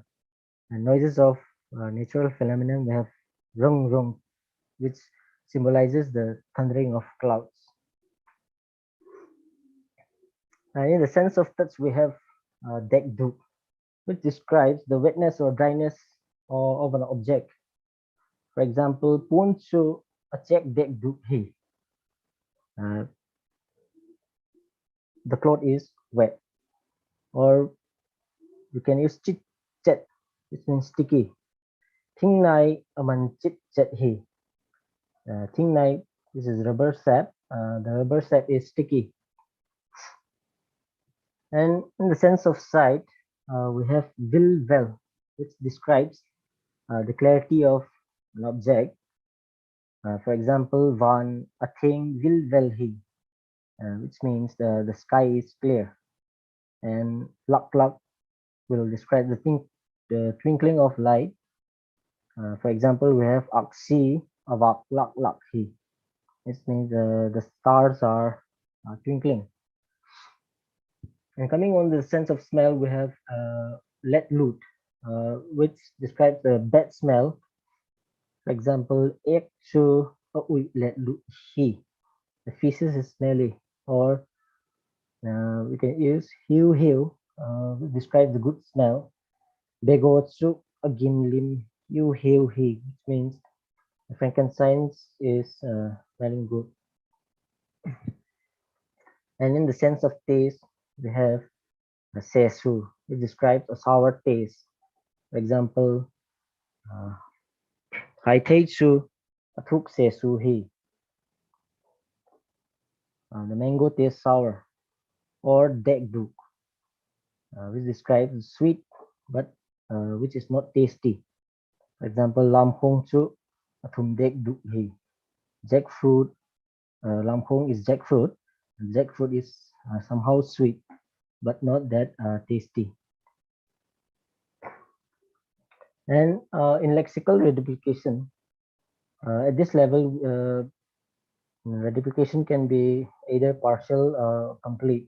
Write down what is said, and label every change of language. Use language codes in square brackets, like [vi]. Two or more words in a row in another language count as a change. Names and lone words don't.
[en] And noises of natural phenomenon, we have [pck] rung rung, [en] which symbolizes the thundering of clouds. And in the sense of touch, we have [pck] dek duk, [en] which describes the wetness or dryness of an object. For example, [pck] pun chu acek dek duk hi. [en] The cloth is wet. Or you can use [pck] chit chat, [en] which means sticky. [pck] Thing nai aman chit chat hi. Thing nai, [en] this is rubber sap. The rubber sap is sticky. And in the sense of sight, we have [pck] vil vel, [en] which describes the clarity of an object. For example, [pck] van a thing vil vel hi, [en] which means the sky is clear. And [pck] lak lak [en] will describe the twinkling of light. For example, we have [pck] aksi avak lak lak hi. [en] It means the stars are twinkling. And coming on the sense of smell, we have [pck] let loot, [en] which describes the bad smell. For example, [pck] ek chu let loot hi. [en] The feces is smelly. Or we can use [pck] hiu hiu, [en] which describes the good smell. [pck] Bego chu agim lim hiu hiu hi, [en] which means the frankincense is smelling good. And in the sense of taste, we have the sesu, which describes a sour taste. For example, [pck] hai thei chu athuk sesu hi. [en] The mango tastes sour. Or [pck] dek duk, [en] which describes sweet but which is not tasty. For example, [pck] lam khong chu thum dek du hi. [en] Jackfruit, [pck] lam khong [en] is jackfruit. Jackfruit is somehow sweet but not that tasty. And in lexical reduplication, at this level, reduplication can be either partial or complete.